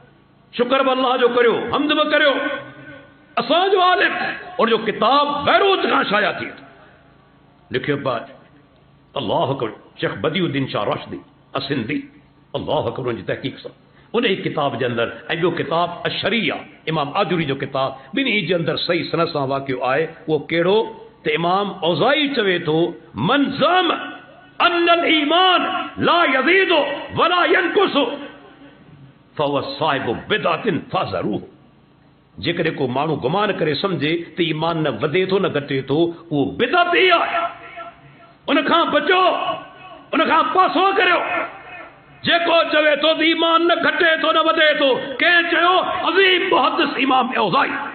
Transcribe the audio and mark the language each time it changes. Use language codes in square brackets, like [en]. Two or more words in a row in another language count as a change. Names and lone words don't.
[sd] शुक्र बि अल्लाह जो करियो, हम्द बि करियो, असांजो आलिम उनजो किताब बैरूत खां शाया थी लिखियो पियो [ar] الله أكبر [sd] शेख बदिउद्दीन शाह राशिदी असिंधी, [ar] الله أكبر [sd] उनजी तहक़ीक़ सां उन ई किताब जे अंदरि। ऐं ॿियो किताब अशरिया इमाम आजुरी जो किताब, ॿिन्ही जे अंदरि सही सनद सां वाक़ियो आहे। उहो कहिड़ो त इमाम औज़ाई चवे थो [ar] من زعم أن الإيمان لا يزيد ولا ينقص فهو صاحب بدعة فاحذروه. [sd] जेकॾहिं को माण्हू गुमान करे सम्झे त ईमान न वधे थो न घटे थो, उहो बिदअत ई आहे। उनखां बचो, उनखां पासो करियो। जेको चवे थो त ईमान न घटे थो न वधे थो, कंहिं चयो अज़ीम मुहद्दिस इमाम औज़ाई।